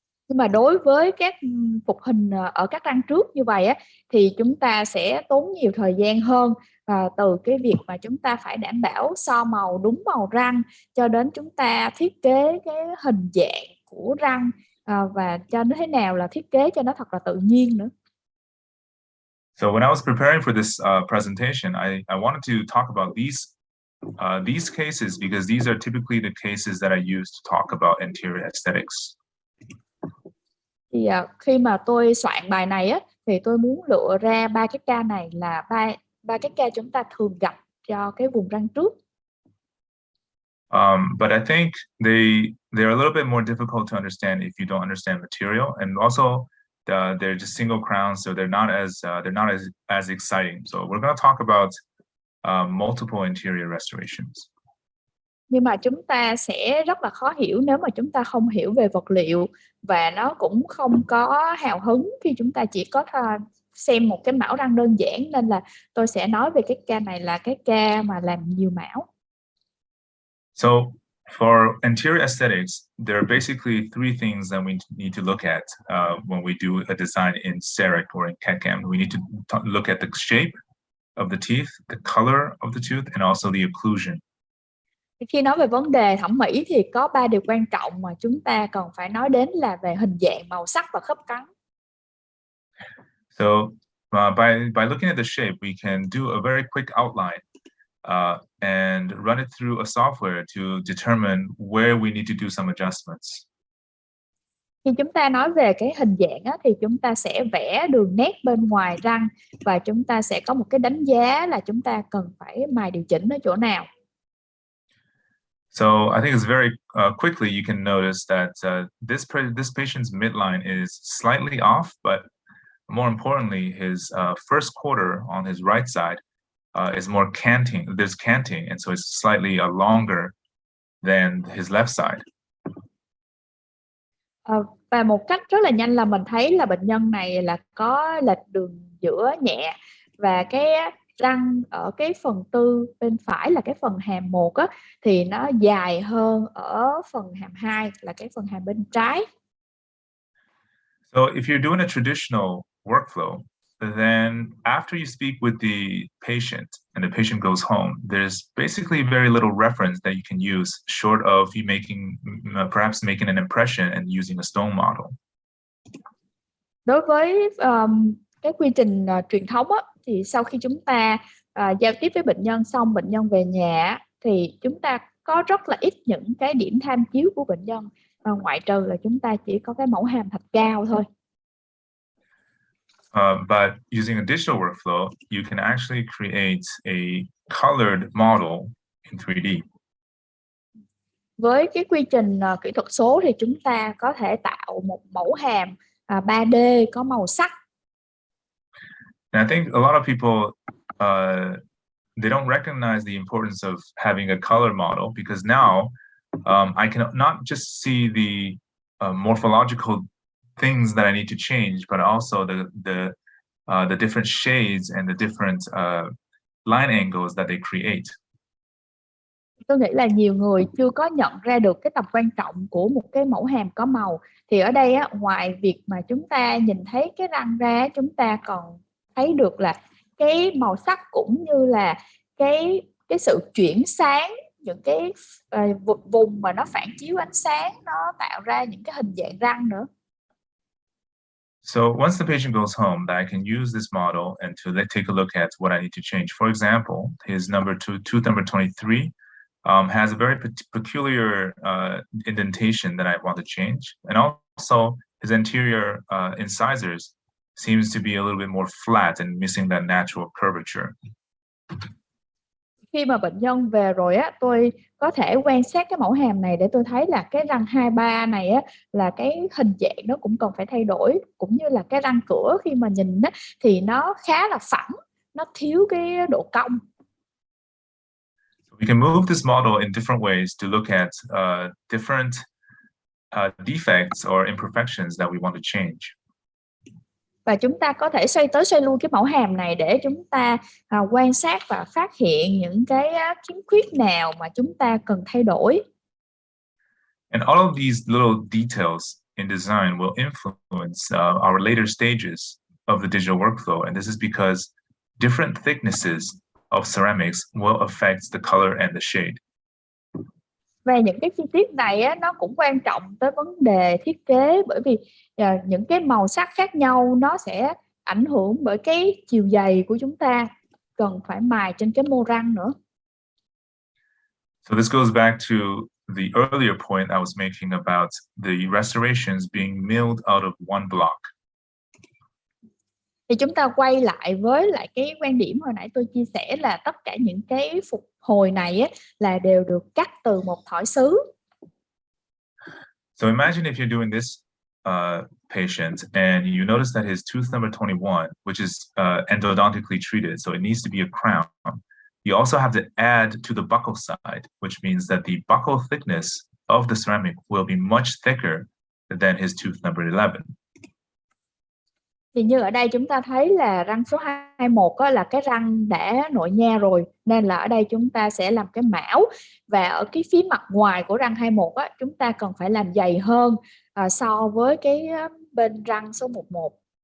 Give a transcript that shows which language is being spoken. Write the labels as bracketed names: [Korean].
[Vietnamese] Nhưng mà đối với các phục hình ở các răng trước như vậy thì chúng ta sẽ tốn nhiều thời gian hơn, từ cái việc mà chúng ta phải đảm bảo so màu đúng màu răng cho đến chúng ta thiết kế cái hình dạng của răng và cho nó thế nào là thiết kế cho nó thật là tự nhiên nữa. [English] So when I was preparing for this presentation, I wanted to talk about these cases because these are typically the cases that I use to talk about anterior aesthetics. [Vietnamese] Thì khi mà tôi soạn bài này thì tôi muốn lựa ra 3 cái ca này là ba cái ca chúng ta thường gặp cho cái vùng răng trước. [English] But I think they're a little bit more difficult to understand if you don't understand material, and also they're just single crowns, so they're not as exciting. So we're going to talk about multiple anterior restorations. [Vietnamese] Nhưng mà chúng ta sẽ rất là khó hiểu nếu mà chúng ta không hiểu về vật liệu, và nó cũng không có hào hứng khi chúng ta chỉ có xem một cái mão răng đơn giản, nên là tôi sẽ nói về cái ca này là cái ca mà làm nhiều mão. [English] So for anterior aesthetics, there are basically three things that we need to look at when we do a design in Cerec or in CAD/CAM. We need to look at the shape of the teeth, the color of the tooth, and also the occlusion. [Vietnamese] Khi nói về vấn đề thẩm mỹ thì có 3 điều quan trọng mà chúng ta cần phải nói đến là về hình dạng, màu sắc và khớp cắn. [English] So by looking at the shape, we can do a very quick outline and run it through a software to determine where we need to do some adjustments. [Vietnamese] Khi chúng ta nói về cái hình dạng á, thì chúng ta sẽ vẽ đường nét bên ngoài răng và chúng ta sẽ có một cái đánh giá là chúng ta cần phải mài điều chỉnh ở chỗ nào. [English] So I think it's very quickly you can notice that this patient's midline is slightly off, but more importantly, his first quarter on his right side is more canting. There's canting, and so it's slightly longer than his left side. [Vietnamese] Và một cách rất là nhanh là mình thấy là bệnh nhân này là có lệch đường giữa nhẹ, và cái răng ở cái phần tư bên phải là cái phần hàm 1 á, thì nó dài hơn ở phần hàm 2 là cái phần hàm bên trái. [English] So if you're doing a traditional workflow, then after you speak with the patient and the patient goes home, there's basically very little reference that you can use short of you perhaps making an impression and using a stone model. [Vietnamese] Đối với cái quy trình truyền thống á, thì sau khi chúng ta giao tiếp với bệnh nhân xong, bệnh nhân về nhà thì chúng ta có rất là ít những cái điểm tham chiếu của bệnh nhân, ngoại trừ là chúng ta chỉ có cái mẫu hàm thạch cao thôi. [English] But using a digital workflow, you can actually create a colored model in 3D. [Vietnamese] Với cái quy trình kỹ thuật số thì chúng ta có thể tạo một mẫu hàm 3D có màu sắc. [English] And I think a lot of people they don't recognize the importance of having a color model, because now I can not just see the morphological things that I need to change, but also the different shades and the different line angles that they create. [Vietnamese] Tôi nghĩ là nhiều người chưa có nhận ra được cái tầm quan trọng của một cái mẫu hàm có màu. Thì ở đây á, ngoài việc mà chúng ta nhìn thấy cái răng ra, chúng ta còn thấy được là cái màu sắc cũng như là cái sự chuyển sáng, những cái vùng mà nó phản chiếu ánh sáng, nó tạo ra những cái hình dạng răng nữa. [English] So once the patient goes home, that I can use this model and to take a look at what I need to change. For example, his tooth number 23 has a very peculiar indentation that I want to change. And also his anterior incisors seems to be a little bit more flat and missing that natural curvature. [Vietnamese] Khi mà bệnh nhân về rồi á, tôi có thể quan sát cái mẫu hàm này để tôi thấy là cái răng 23 này á, là cái hình dạng nó cũng cần phải thay đổi, cũng như là cái răng cửa khi mà nhìn á, thì nó khá là phẳng, nó thiếu cái độ cong. [English] We can move this model in different ways to look at different defects or imperfections that we want to change. [Vietnamese] Và chúng ta có thể xoay tới xoay lui cái mẫu hàm này để chúng ta quan sát và phát hiện những cái khiếm khuyết nào mà chúng ta cần thay đổi. [English] And all of these little details in design will influence our later stages of the digital workflow. And this is because different thicknesses of ceramics will affect the color and the shade. [Vietnamese] Và những cái chi tiết này á, nó cũng quan trọng tới vấn đề thiết kế, bởi vì những cái màu sắc khác nhau nó sẽ ảnh hưởng bởi cái chiều dày của chúng ta cần phải mài trên cái mô răng nữa. [English] So this goes back to the earlier point I was making about the restorations being milled out of one block. [Vietnamese] Thì chúng ta quay lại với lại cái quan điểm hồi nãy tôi chia sẻ là tất cả những cái phục hồi này á, là đều được cắt từ một thỏi sứ. [English] So imagine if you're doing this patient, and you notice that his tooth number 21, which is endodontically treated, so it needs to be a crown. You also have to add to the buccal side, which means that the buccal thickness of the ceramic will be much thicker than his tooth number 11. [Vietnamese] Thì như ở đây chúng ta thấy là răng số 21 là cái răng đã nội nha rồi, nên là ở đây chúng ta sẽ làm cái mão, và ở cái phía mặt ngoài của răng 21 chúng ta cần phải làm dày hơn so với cái bên răng số 11.